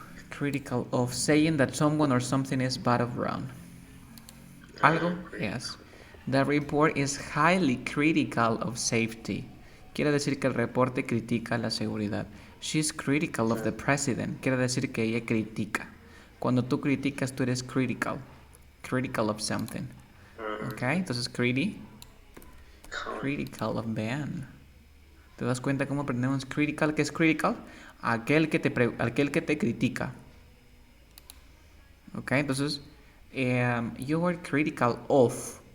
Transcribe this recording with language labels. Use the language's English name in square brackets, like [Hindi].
[English] Critical of saying that someone or something is bad or wrong. Algo? Yes. The report is highly critical of safety. [Spanish] Quiere decir que el reporte critica la seguridad. [English] She's critical of the president. [Spanish] Quiere decir que ella critica. Cuando tú criticas, tú eres critical. [English] Critical of something. Ok, entonces critical of Ben. [Spanish] ¿Te das cuenta cómo aprendemos critical? ¿Qué es critical? Aquel que te critica. [English] Ok, entonces, you are critical of.